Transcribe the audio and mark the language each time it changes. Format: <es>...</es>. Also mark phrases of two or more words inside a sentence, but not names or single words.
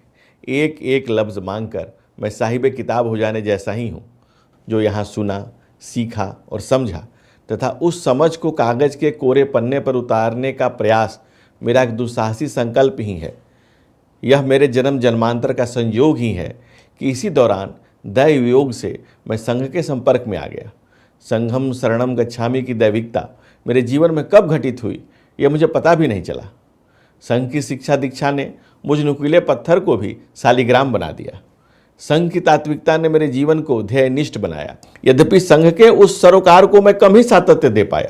<hi>एक एक लफ्ज़ मांगकर मैं साहिबे किताब हो जाने जैसा ही हूँ, जो यहाँ सुना, सीखा और समझा तथा उस समझ को कागज़ के कोरे पन्ने पर उतारने का प्रयास मेरा एक दुस्साहसी संकल्प ही है। यह मेरे जन्म जन्मांतर का संयोग ही है कि इसी दौरान दैव योग से मैं संघ के संपर्क में आ गया।</hi> <pi>संघम शरणम गच्छामि</pi> <hi>की दैविकता मेरे जीवन में कब घटित हुई यह मुझे पता भी नहीं चला। संघ की शिक्षा दीक्षा ने मुझ नुकीले पत्थर को भी शालिग्राम बना दिया। संघ की तात्विकता ने मेरे जीवन को ध्येयनिष्ठ बनाया। यद्यपि संघ के उस सरोकार को मैं कम ही सातत्य दे पाया।</hi>